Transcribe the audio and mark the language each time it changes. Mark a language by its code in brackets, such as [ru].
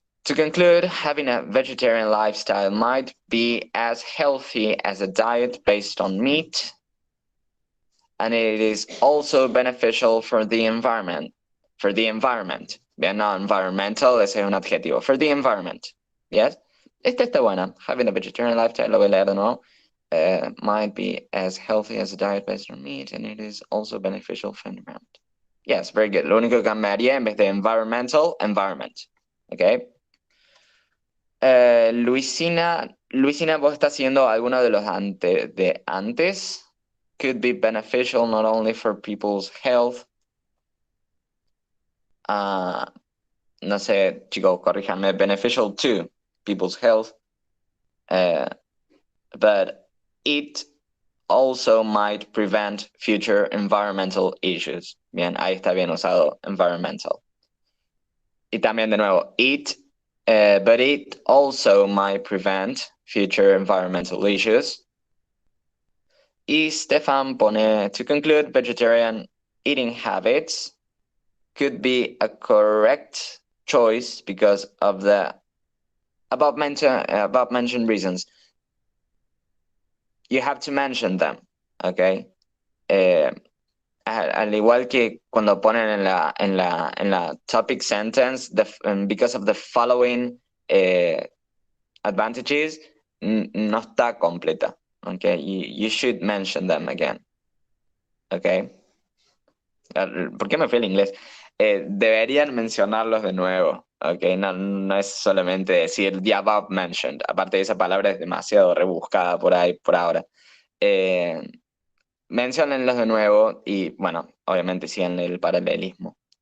[en] To conclude, having a vegetarian lifestyle might be as healthy as a diet based on meat, and it is also beneficial for the environment. [es] Bien, no, environmental, ese es un adjetivo. [en] For the environment, yes? [es] Esta está buena. [en] Having a vegetarian lifestyle, [es] lo voy a leer de nuevo. [en] Might be as healthy as a diet based on meat, and it is also beneficial for the environment. Yes, very good. [es] Lo único que cambiaría en vez de environmental, environment. Okay. Luisina, vos estás haciendo alguno de los antes. [en] Could be beneficial not only for people's health. [es] No sé, chicos, corríjanme. [en] Beneficial to people's health. But it also might prevent future environmental issues. [es] Bien, ahí está bien usado, environmental. Y también de nuevo, [en] but it also might prevent future environmental issues. [es] Y Stefan pone, [en] to conclude, vegetarian eating habits could be a correct choice because of the above mentioned reasons. You have to mention them, okay? [es] Al igual que cuando ponen en la topic sentence, [en] because of the following advantages, [es] no está completa, okay? [en] You should mention them again, okay? [es] ¿Por qué me fui al inglés? Deberían mencionarlos de nuevo, okay? No es solamente decir [en] the above mentioned. [es] Aparte de esa palabra es demasiado rebuscada por ahí, por ahora. Menciónenlos de nuevo y, bueno, obviamente sigan el paralelismo.